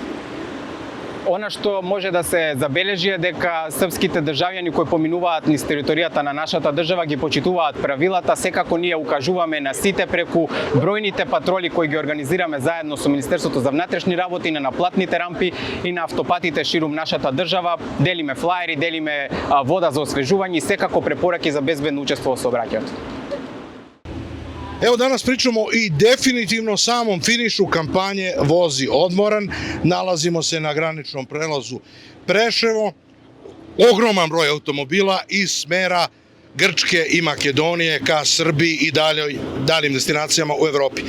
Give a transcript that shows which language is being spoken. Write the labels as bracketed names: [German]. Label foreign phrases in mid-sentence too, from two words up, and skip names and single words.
[Macedonian] Она што може да се забележи е дека српските државјани кои поминуваат низ територијата на нашата држава ги почитуваат правилата. Секако ние укажуваме на сите преку бројните патроли кои ги организираме заедно со Министерството за внатрешни работи на наплатните рампи и на автопатите ширум нашата држава. Делиме флаери, делиме вода за освежување и секако препораки за безбедно учество во сообраќајот. [Serbian] Evo danas pričamo i definitivno samom finišu kampanje Vozi odmoran. Nalazimo se na graničnom prelazu Preševo. Ogroman broj automobila iz smera Grčke i Makedonije ka Srbiji i daljim destinacijama u Evropi.